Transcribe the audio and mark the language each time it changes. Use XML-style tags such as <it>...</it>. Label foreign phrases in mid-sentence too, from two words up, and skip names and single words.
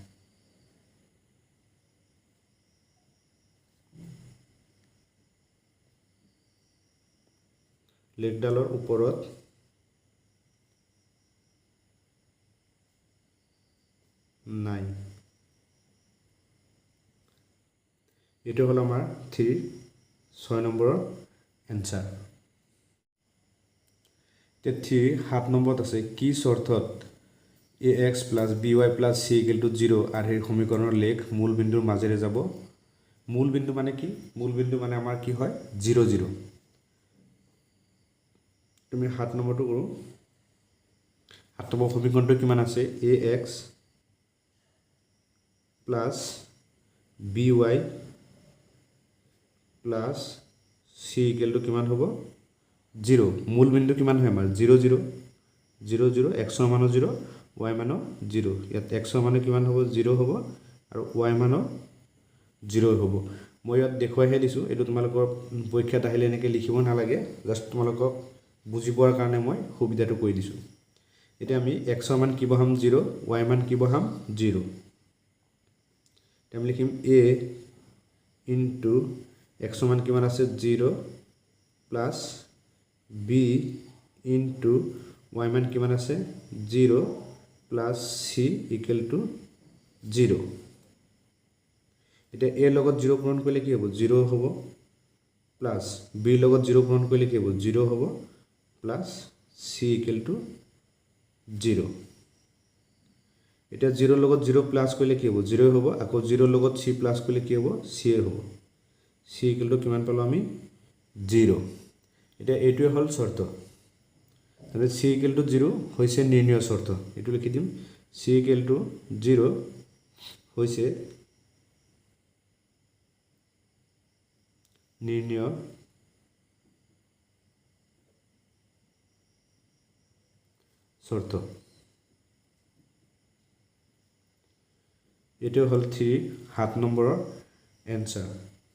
<as>লেখডালৰ ওপৰত নাই এইটো হল আমাৰ 6 নম্বৰৰ এনসাৰ তে 7 নম্বৰত আছে কি শৰ্তত</as> <en>ax plus by plus c equal to 0</en> <as>আৰু এই সমীকৰণৰ লেখ মূল বিন্দুৰ মাজেৰে যাব মূল বিন্দু মানে কি মূল বিন্দু মানে আমাৰ কি হয় 0 0 তুমি 7 নম্বৰটো কৰো 7 নম্বৰ সমীকৰণটো কিমান আছে</as> <en>ax plus by plus c equal to</en> <as>কিমান হ'ব 0 মূল বিন্দু কিমান হয় আমাৰ 0 0 0 0 x ৰ মান 0 y মান 0 ইয়াত x ৰ মান কিমান হ'ব 0 হ'ব আৰু y মান 0 হ'ব মই ইয়াত দেখুৱাইহে দিছো এটো তোমালোকৰ পৰীক্ষাত আহিলে এনেকৈ লিখিব নালাগে জাস্ট তোমালোকক বুজি পোৱাৰ কাৰণে মই সুবিধাটো কৈ দিছো এতিয়া আমি x ৰ মান কি বহাম 0 y মান কি বহাম 0 আমি লিখিম</as> <en>a into x</en> <as>ৰ মান কিমান আছে 0</as> <en>plus b into y</en> <as>মান কিমান আছে 0</as> <en>plus c equal to 0</en> <as>এটা a লগত 0 পূৰণ কৰিলে কি হ'ব 0 হ'ব</as> <en>plus b</en> <as>লগত 0 পূৰণ কৰিলে কি হ'ব 0 হ'ব</as> <en>plus c equal to 0</en> <as>এটা 0 লগত 0 প্লাস কৰিলে কি হ'ব 0 হ'ব আকৌ 0 লগত c প্লাস কৰিলে কি হ'ব c হ'ব</as> <en>c equal to</en> <as>কিমান পালো আমি 0 এটা এইটোৱে হল শৰ্ত তাহলে</as> <en>c equal to 0</en> <as>হৈছে নিৰ্ণয় শর্ত এটো লিখি দিম</as> <en>c equal to 0</en> <as>হৈছে নিৰ্ণয় শর্ত এটো হল 7 নম্বৰৰ এনসার</as>